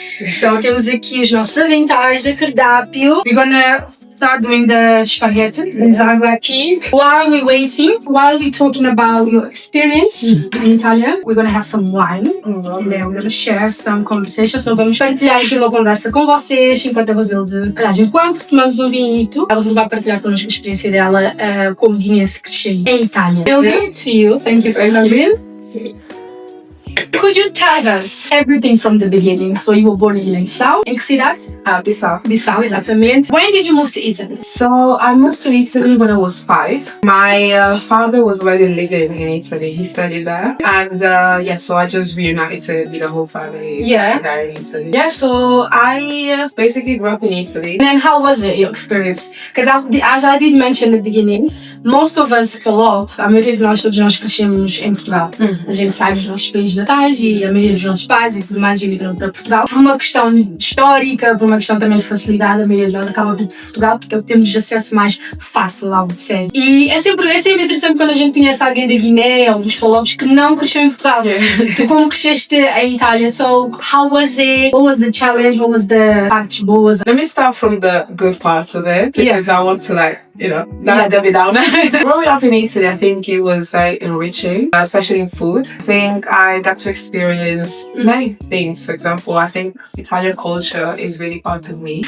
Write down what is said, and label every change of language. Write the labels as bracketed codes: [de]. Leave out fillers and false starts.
[pt] So temos aqui os nossos aventais de cardápio. [en] We're gonna start doing the spaghetti. [pt] Temos água aqui. [en] While we're waiting, while we're talking about your experience in Italia, we're gonna have some wine. And then we're gonna share some conversation. [pt] So vamos partilhar aqui uma conversa com vocês enquanto a Rosilde. Aliás, enquanto tomamos um vinhito, a Rosilde vai partilhar connosco a experiência dela como guinense cresceu em Itália. [en] To you. Thank you for coming. Could you tell us everything from the beginning? So you were born in Bissau. [pt] Em que cidade? Bissau. Bissau, exatamente. [en] When did you move to Italy? So I moved to Italy when I was 5. My father was already living in Italy. He studied there. And so I just reunited with the whole family. Yeah. There in Italy. Yeah, so I basically grew up in Italy. And then how was it, your experience? Because as I did mention at the beginning, most of us PALOP, [pt] a maioria de nós, todos nós crescemos em Portugal. A gente sai dos nossos países natais e a maioria dos nossos pais e tudo mais imigram para Portugal. Por uma questão histórica, por uma questão também de facilidade, a maioria de nós acaba por Portugal porque temos acesso mais fácil ao de ser. E é sempre interessante quando a gente conhece alguém da Guiné ou dos PALOPs que não cresceu em Portugal. Tu como cresceste em Itália, [en] so how was it? What was the challenge? What was the [pt] partes boas? [en] Let me start from the good part of it because I want to not let me down. Growing up in Italy, I think it was very enriching, especially in food. I think I got to experience many things. For example, I think Italian culture is really part of me.